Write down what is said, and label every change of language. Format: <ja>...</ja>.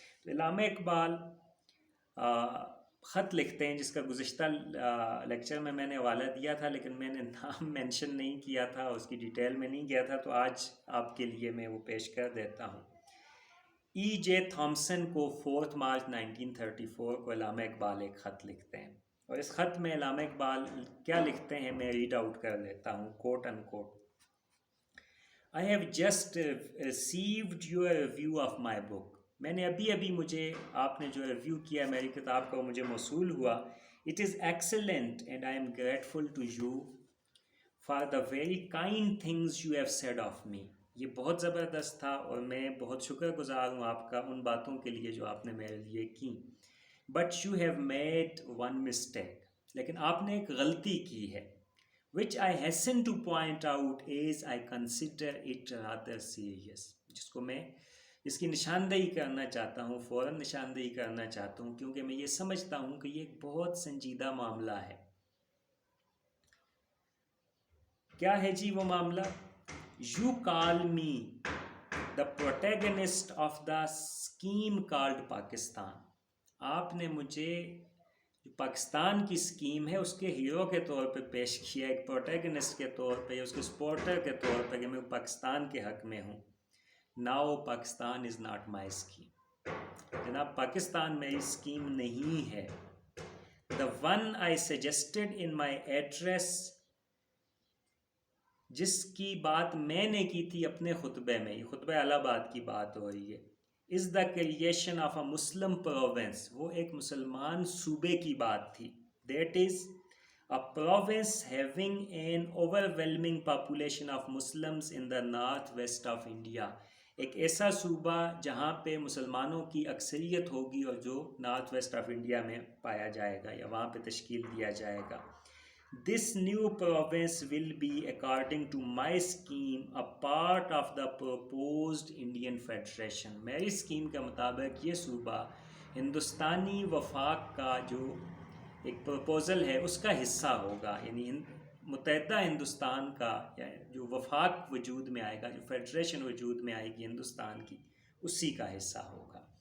<ur>تو علامہ اقبال خط لکھتے ہیں جس کا گزشتہ لیکچر میں نے حوالہ دیا تھا، لیکن میں نے نام مینشن نہیں کیا تھا، اس کی ڈیٹیل میں نہیں گیا تھا، تو آج آپ کے لیے میں وہ پیش کر دیتا ہوں. ای جے تھامسن کو 4 مارچ 1934 کو علامہ اقبال ایک خط لکھتے ہیں، اور اس خط میں علامہ اقبال کیا لکھتے ہیں میں ریڈ آؤٹ کر لیتا ہوں، کوٹ ان کوٹ.</ur> <en>I have just received your review of my book.</en> <ur>میں نے ابھی مجھے آپ نے جو ریویو کیا میری کتاب کا مجھے موصول ہوا.</ur> <en>It is excellent and I am grateful to you for the very kind things you have said of me.</en> <ur>یہ بہت زبردست تھا اور میں بہت شکر گزار ہوں آپ کا ان باتوں کے لیے جو آپ نے میرے لیے کی.</ur> <en>But you have made one mistake.</en> <ur>لیکن آپ نے ایک غلطی کی ہے.</ur> <en>Which I hasten to point out as I consider it rather serious.</en> <ur>جس کو میں اس کی نشاندہی کرنا چاہتا ہوں، فوراً نشاندہی کرنا چاہتا ہوں، کیونکہ میں یہ سمجھتا ہوں کہ یہ ایک بہت سنجیدہ معاملہ ہے. کیا ہے جی وہ معاملہ؟</ur> <en>You call me the protagonist of the scheme called Pakistan.</en> <ur>آپ نے مجھے جو پاکستان کی اسکیم ہے اس کے ہیرو کے طور پہ پیش کیا، ایک پروٹیگنسٹ کے طور پہ یا اس کے سپورٹر کے طور پہ کہ میں پاکستان کے حق میں ہوں.</ur> <en>Now Pakistan is not my scheme.</en> <ur>جناب پاکستان میری اسکیم نہیں ہے.</ur> <en>The one I suggested in my address،</en> <ur>جس کی بات میں نے کی تھی اپنے خطبے میں، یہ خطبہ الہ آباد کی بات ہو رہی ہے،</ur> <en>is the creation of a Muslim province.</en> <ur>وہ ایک مسلمان صوبے کی بات تھی.</ur> <en>That is a province having an overwhelming population of Muslims in the northwest of India.</en> <ur>ایک ایسا صوبہ جہاں پہ مسلمانوں کی اکثریت ہوگی اور جو نارتھ ویسٹ آف انڈیا میں پایا جائے گا یا وہاں پہ تشکیل دیا جائے گا.</ur> <en>This new province will be, according to my scheme, a part of the proposed Indian Federation.</en> <ur>میری اسکیم کے مطابق یہ صوبہ ہندوستانی وفاق کا جو ایک پروپوزل ہے اس کا حصہ ہوگا، یعنی متحدہ ہندوستان کا جو وفاق وجود میں آئے گا، جو فیڈریشن وجود میں آئے گی ہندوستان کی، اسی کا حصہ ہوگا.</ur>